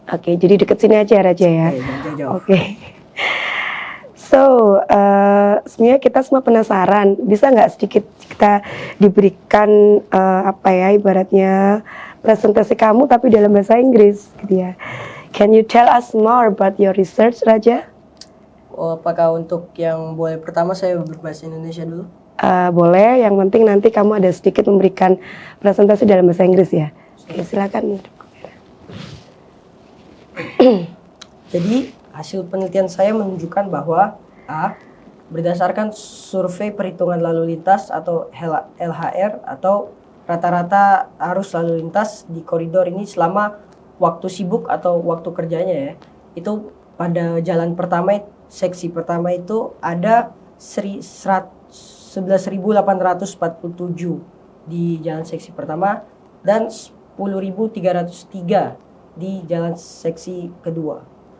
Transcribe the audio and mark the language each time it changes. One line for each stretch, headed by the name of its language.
Indonesian: Oke, jadi deket sini aja Raja ya. Jauh-jauh. Oke. So sebenarnya kita semua penasaran. Bisa nggak sedikit kita diberikan ibaratnya presentasi kamu tapi dalam bahasa Inggris, gitu ya.
English: Can you tell us more about your research, Raja?
Indonesian: Oh, apakah untuk yang boleh pertama saya berbahasa Indonesia dulu? Boleh, yang penting nanti kamu ada sedikit memberikan presentasi dalam bahasa Inggris ya. Oke, silakan. Jadi, hasil penelitian saya menunjukkan bahwa A. Berdasarkan survei perhitungan lalu lintas atau LHR atau rata-rata arus lalu lintas di koridor ini selama waktu sibuk atau waktu kerjanya ya, itu pada jalan pertama, seksi pertama itu ada 11.847 di jalan seksi pertama dan 10.303 di jalan seksi kedua.